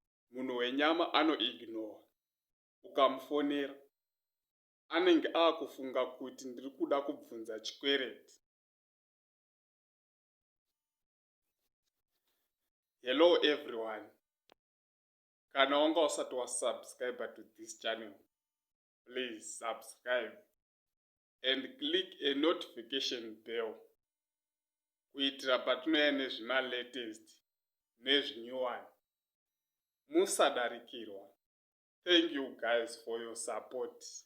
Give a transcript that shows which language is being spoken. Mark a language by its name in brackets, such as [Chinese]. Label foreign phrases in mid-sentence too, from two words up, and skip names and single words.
[Shona] Munhu wenyama anoignore. Ukamufonera, anenge akufunga kuti ndiri kuda kubvunza chikwereti. [English] Hello everyone. [Shona] Kana wanga usati wasubscribe [English] to this channel, please subscribe and click a notification bell [Shona] kuitira patinouya nezvima latest nezvinyuwani. Musadarikirwa. [English] Thank you guys for your support.